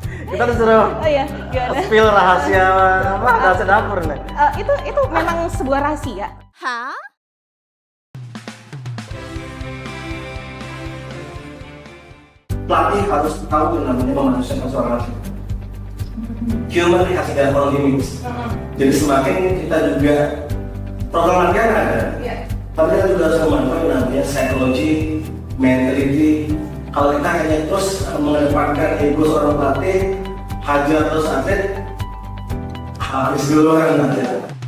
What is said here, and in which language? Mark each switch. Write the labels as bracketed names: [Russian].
[Indonesian] Kita disuruh spill rahasia dapur nih. Itu memang sebuah rahasia. Hah? Pelatih harus tahu yang namanya memanusiakan seorang atlet. [English] Human has their own limits. [Indonesian] Jadi semakin kita juga program latihan ada, tapi kita juga harus memantau yang namanya psikologi, mentality. Kalau kita hanya terus mengedepankan ego seorang pelatih, hajar terus atlet, habis duluan atlet.